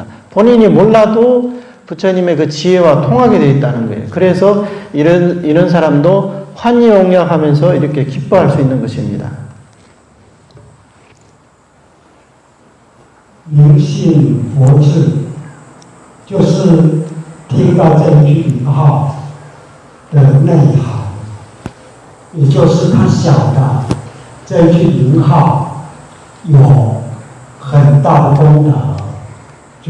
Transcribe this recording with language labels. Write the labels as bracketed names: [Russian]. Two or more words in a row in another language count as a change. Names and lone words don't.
[Korean] 본인이 몰라도 부처님의 그 지혜와 통하게 되어 있다는 거예요. 그래서 이런 사람도 환희용약하면서 이렇게 기뻐할 수 있는 것입니다. [Chinese] 灵性佛智，就是听到这一句名号的内涵，也就是他晓得这一句名号有很大的功德，就